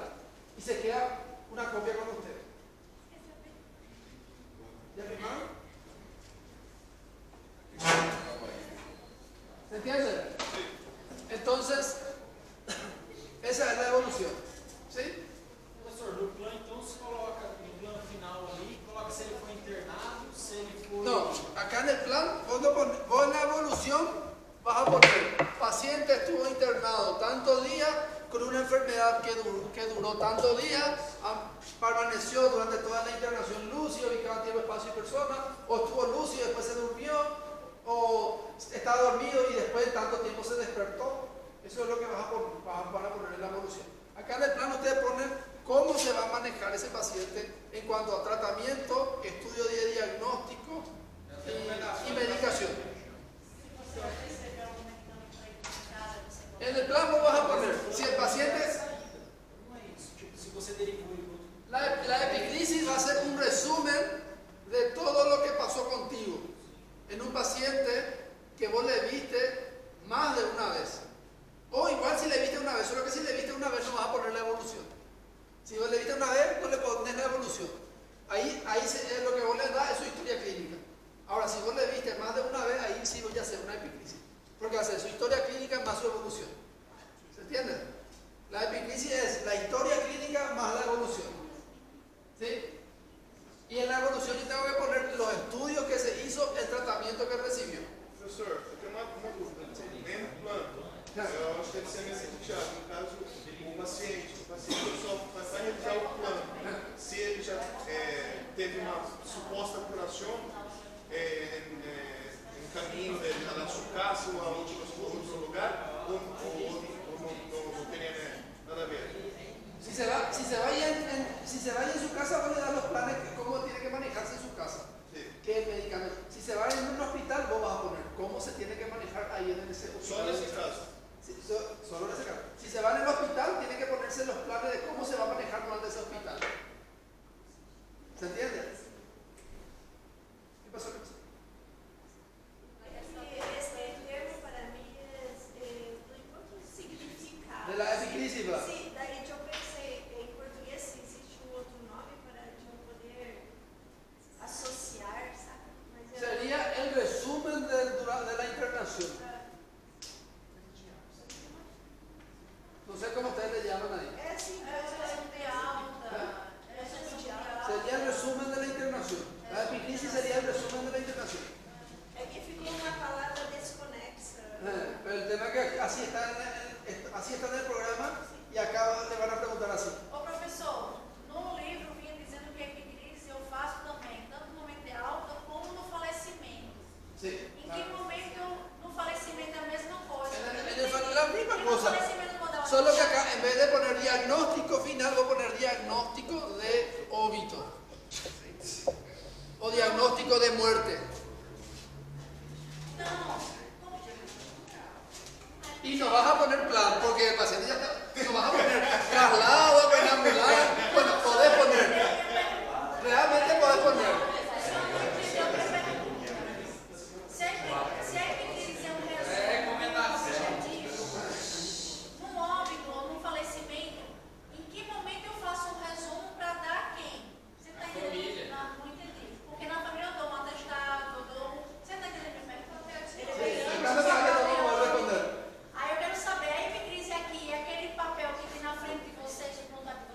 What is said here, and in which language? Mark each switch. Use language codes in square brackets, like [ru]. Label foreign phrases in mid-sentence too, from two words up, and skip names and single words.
[es] Y se queda una copia con ustedes. ¿Ya firmaron? ¿Se entiende? Entonces, esa es la evolución. ¿Sí? [pt] Professor, no plano então se coloca no plano final ali, coloca se ele foi internado, se ele foi. [es] No, acá en evaluación vas a poner, paciente estuvo internado tantos días con una enfermedad que duró tantos días, permaneció durante toda la internación lúcido, ubicado en tiempo, espacio y persona, o estuvo lúcido y después se durmió, o está dormido y después de tanto tiempo se despertó. Eso es lo que van a poner en la evolución. Acá en el plano ustedes ponen cómo se va a manejar ese paciente en cuanto a tratamiento, estudio de diagnóstico y medicación. En el plano vas a poner, si el paciente... [pt] Se você derivou em outro. [es] La epiclisis va a ser un resumen de todo lo que pasó contigo en un paciente que vos le viste más de una vez. O igual si le viste una vez, solo que si le viste una vez no vas a poner la evolución. Si vos le viste una vez, no le pones la evolución. Ahí lo que vos le das es su historia clínica. Ahora, si vos le viste más de una vez, ahí sí voy a hacer una epiclisis. Porque hacer su historia clínica más su evolución. ¿Se entiende? La epiclisis es la historia clínica más la evolución. ¿Sí? Y en la evolución yo tengo que poner los estudios que se hizo, el tratamiento que recibió. [pt] Professor, eu tenho uma dúvida. Dentro do plano, eu acho que deve ser meio assim, Thiago, no caso, o paciente só vai revisar o plano. Se ele já teve uma suposta curação em caminho dele a [es] su casa [pt] ou a outro lugar, ou não teria nada a ver. [es] Si se vaya en su casa, vos le das los planes de cómo tiene que manejarse en su casa. Sí. ¿Qué medicamento? Si se va en un hospital, vos vas a poner cómo se tiene que manejar ahí en ese hospital. [pt] Só nesse caso. [es] Sí, solo en ese caso. Si se va en el hospital, tiene que ponerse los planes de cómo se va a manejar durante ese hospital. ¿Se entiende? ¿Qué pasó? Este termo para mí es muy poco significado. De la epiclisis, ¿verdad? Sí, daí yo pensé en portugués si existe un otro nombre para yo poder asociar, ¿sabe? [pt] Mas eu- [es] Sería el resumen de la internación. No sé cómo ustedes le llaman ahí. [pt] É assim, de alta. [es] Sería el resumen de la internación. La epiclisis sería el resumen de la internación. [pt] é que ficou uma palavra desconexa. [es] Pero el tema es que así está en el programa y acá le van a preguntar así. [pt] Ô professor, no livro vinha dizendo que a epiclise eu faço também, tanto no momento de alta como no falecimento. [es] Sí. [pt] Em que momento no falecimento é a mesma coisa? [es] La misma [pt] E no [es] cosa. [pt] falecimento quando ela [es] Solo que acá en vez de poner diagnóstico final, voy a poner diagnóstico de óbito. O diagnóstico de muerte. [pt] Não. [es] Y no vas a poner plan, porque el paciente ya está. No vas a poner traslado, penambular. Bueno, podés poner. Realmente podés poner. [pt] Se a epiclise é um resumo objetivo, num óbito ou num falecimento, em que momento eu faço um resumo para dar a quem? Você está entendendo? Não entendi. Porque na família eu dou um atestado, eu dou. Você está entendendo minha pergunta? [es] Acá no sabe lo que voy a responder. [pt] Aí eu quero saber, a epiclise aqui é aquele papel que tem na frente de vocês, todo mundo